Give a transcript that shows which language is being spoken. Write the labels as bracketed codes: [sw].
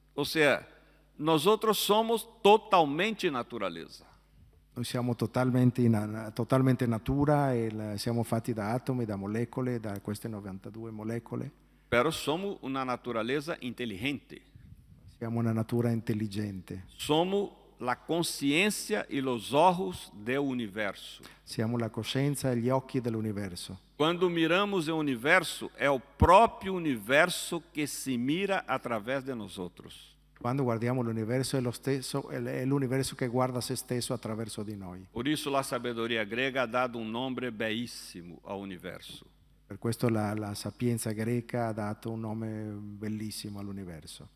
[pt] Ou seja, nós outros somos totalmente natureza. [it] Noi siamo totalmente natura e siamo fatti da atomi, da molecole, da queste 92 molecole. [pt] Pero somos uma natureza inteligente. [it] Siamo una natura intelligente. [pt] Somos la consciência e os olhos do universo. [it] Siamo la coscienza e gli occhi dell'universo. [pt] Quando miramos o universo, é o próprio universo que se mira através de nós outros. [it] Quando guardiamo l'universo è l'universo che guarda se stesso attraverso di noi. [pt] Por isso a sabedoria grega ha dado um nome belíssimo ao universo. [it] Per questo la sapienza greca ha dato un nome bellissimo all'universo.